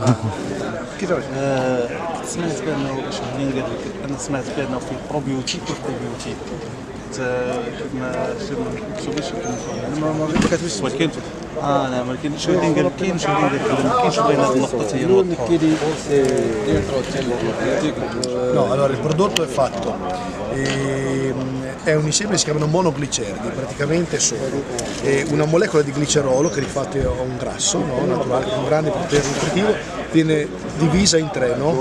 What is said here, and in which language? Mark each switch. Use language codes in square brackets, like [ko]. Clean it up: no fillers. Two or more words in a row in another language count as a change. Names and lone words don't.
[ar] كيفاش سمعت بانه شهرين قال لك، انا سمعت بانه في بروبيوتيك وبروبيوتيك ما شفتوش ما كتبش، ولكن نعم، ولكن شهرين قال لك كاين، شهرين قال لك ما كاينش. بغينا هذه النقطه هي نوضحوها. [it] No, allora il prodotto è fatto, è un insieme che si chiamano monogliceridi, praticamente sono una molecola di glicerolo che di fatto è un grasso, no, naturale, con grande potere nutritivo, viene divisa in 3, no?